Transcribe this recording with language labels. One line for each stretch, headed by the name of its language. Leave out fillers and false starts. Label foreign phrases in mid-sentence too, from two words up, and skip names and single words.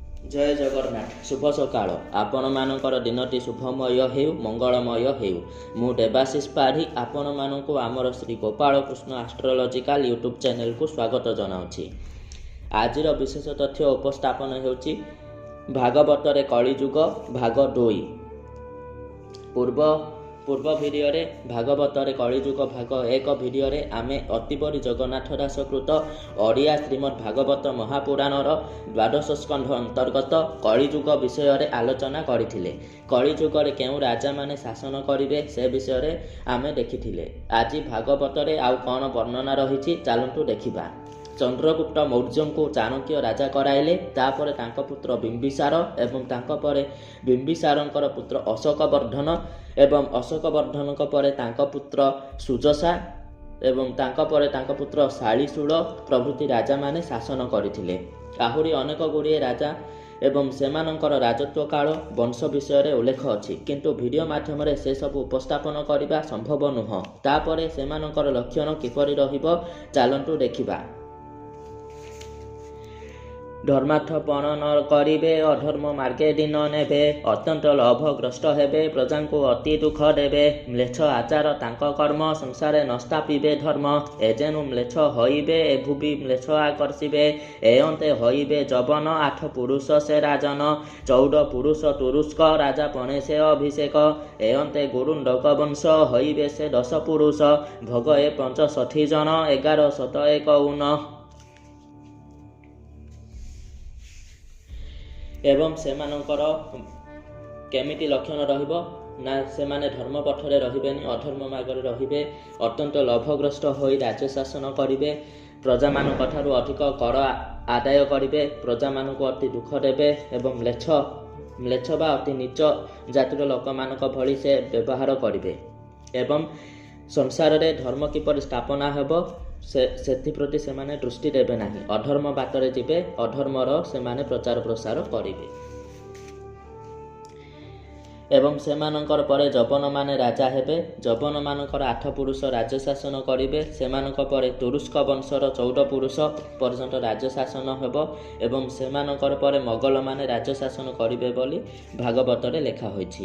Odia: ଜୟ ଜଗନ୍ନାଥ ଶୁଭ ସକାଳ ଆପଣ ମାନଙ୍କର ଦିନଟି ଶୁଭମୟ ହେଉ ମଙ୍ଗଳମୟ ହେଉ ମୁଁ ଦେବାଶିଷ ପାଢ଼ୀ ଆପଣ ମାନଙ୍କୁ ଆମର ଶ୍ରୀ ଗୋପାଳ କୃଷ୍ଣ ଏଷ୍ଟ୍ରୋଲୋଜିକାଲ ୟୁଟ୍ୟୁବ ଚ୍ୟାନେଲ କୁ ସ୍ୱାଗତ ଜଣାଉଛି। ଆଜିର ବିଶେଷ ତଥ୍ୟ ଉପସ୍ଥାପନ ହେଉଛି ଭାଗବତ ରେ କଳିଯୁଗ ଭାଗ 2। ପୂର୍ବ ଭିଡିଓ ରେ ଭାଗବତ ରେ କଳିଯୁଗ ଭାଗ 1 ଭିଡିଓ ରେ ଆମେ ଅତିବଡ଼ି ଜଗନ୍ନାଥ ଦାସକୃତ ଓଡ଼ିଆ ଶ୍ରୀମଦ୍ ଭାଗବତ ମହାପୁରାଣ ଦ୍ୱାଦଶ ସ୍କନ୍ଧ ଅନ୍ତର୍ଗତ କଳିଯୁଗ ବିଷୟ ରେ ଆଲୋଚନା କରିଥିଲେ। କଳିଯୁଗ ରେ କେଉଁ ରାଜା ମାନେ ଶାସନ କରିବେ ସେ ବିଷୟ ରେ ଆମେ ଦେଖିଥିଲେ। ଆଜି ଭାଗବତ ରେ ଆଉ କେଉଁ ବର୍ଣ୍ଣନା ରହିଛି ଚାଲନ୍ତୁ ଦେଖିବା। ଚନ୍ଦ୍ରଗୁପ୍ତ ମୌର୍ଯ୍ୟ କୁ ଚାଣକ୍ୟ ରାଜା କରାଇଲେ, ତାପର ତାଙ୍କ ପୁତ୍ର ବିମ୍ବିସାର ଏବଂ ତାଙ୍କ ପରେ ବିମ୍ବିସାରଙ୍କର ପୁତ୍ର ଅଶୋକବର୍ଦ୍ଧନ ଏବଂ ଅଶୋକବର୍ଦ୍ଧନଙ୍କ ପରେ ତାଙ୍କ ପୁତ୍ର ସୁଯଶା ଏବଂ ତାଙ୍କ ପରେ ତାଙ୍କ ପୁତ୍ର ଶାଳିଶୂଳ ପ୍ରଭୃତି ରାଜା ମାନେ ଶାସନ କରିଥିଲେ। ଆହୁରି ଅନେକ ଗୁଡ଼ିଏ ରାଜା ଏବଂ ସେମାନଙ୍କର ରାଜତ୍ୱ କାଳ ବଂଶ ବିଷୟ ରେ ଉଲ୍ଲେଖ ଅଛି, କିନ୍ତୁ ଭିଡିଓ ମାଧ୍ୟମ ରେ ସେ ସବୁ ଉପସ୍ଥାପନ କରିବା ସମ୍ଭବ ନୁହେଁ। ତାପରେ ସେମାନଙ୍କର ଲକ୍ଷଣ କିପରି ରହିବ ଚାଲନ୍ତୁ ଦେଖିବା। ଧର୍ମାର୍ଥପଣ ନ କରିବେ, ଅଧର୍ମ ମାର୍ଗେ ଦିନ ନେବେ, ଅତ୍ୟନ୍ତ ଲୋଭଗ୍ରସ୍ତ ହେବେ, ପ୍ରଜା କୁ ଅତି ଦୁଃଖ ଦେବେ, ମ୍ଳେଚ୍ଛ ଆଚାର ତାଙ୍କ କର୍ମ, ସଂସାରେ ନସ୍ତାପିବେ ଧର୍ମ, ଏଯେଣୁ ମ୍ଳେଚ୍ଛ ହୋଇବେ, ଏଭୁବି ମ୍ଳେଚ୍ଛ ଆକର୍ଷିବେ, ଏୟନ୍ତେ ହୋଇବେ ଯବନ, 8 ପୁରୁଷ ସେ ରାଜନ, 14 ପୁରୁଷ ତୁରୁସ୍କ, ରାଜା ପଣେ ସେ ଅଭିଷେକ, ଏୟନ୍ତେ ଗୁରୁଣ୍ଡକ ବଂଶ, ହୋଇବେ ସେ 10 ପୁରୁଷ, ଭୋଗ ଏ 65 ଜନ, 11 ଶତ 51। ଏବଂ ସେମାନଙ୍କର କେମିତି ଲକ୍ଷଣ ରହିବ ନା ସେମାନେ ଧର୍ମ ପଥରେ ରହିବେନି, ଅଧର୍ମ ମାର୍ଗରେ ରହିବେ, ଅତ୍ୟନ୍ତ ଲୋଭଗ୍ରସ୍ତ ହୋଇ ରାଜ୍ୟ ଶାସନ କରିବେ, ପ୍ରଜା ମାନଙ୍କ ଠାରୁ ଅଧିକ କର ଆଦାୟ କରିବେ, ପ୍ରଜା ମାନଙ୍କ ଅତି ଦୁଃଖ ଦେବେ ଏବଂ ମ୍ଳେଚ୍ଛ ବା ଅତି ନୀଚ ଜାତିର ଲୋକ ମାନଙ୍କ ଭଲି ସେ ବ୍ୟବହାର କରିବେ ଏବଂ ସଂସାର ରେ ଧର୍ମ କିପରି ସ୍ଥାପନା ହେବ ସେଥି ପ୍ରତି ସେମାନେ ଦୃଷ୍ଟି ଦେବେ ନାହିଁ। ଅଧର୍ମ ବାଟରେ ଯିବେ, ଅଧର୍ମର ସେମାନେ ପ୍ରଚାର ପ୍ରସାର କରିବେ ଏବଂ ସେମାନଙ୍କର ପରେ ଯବନ ମାନେ ରାଜା ହେବେ। ଯବନ ମାନଙ୍କର 8 ପୁରୁଷ ରାଜ୍ୟ ଶାସନ କରିବେ, ସେମାନଙ୍କ ପରେ ତୁରୁସ୍କ ବଂଶର 14 ପୁରୁଷ ପର୍ଯ୍ୟନ୍ତ ରାଜ୍ୟ ଶାସନ ହେବ ଏବଂ ସେମାନଙ୍କର ପରେ ମୋଗଲ ମାନେ ରାଜ୍ୟ ଶାସନ କରିବେ ବୋଲି ଭାଗବତ ରେ ଲେଖା ହୋଇଛି।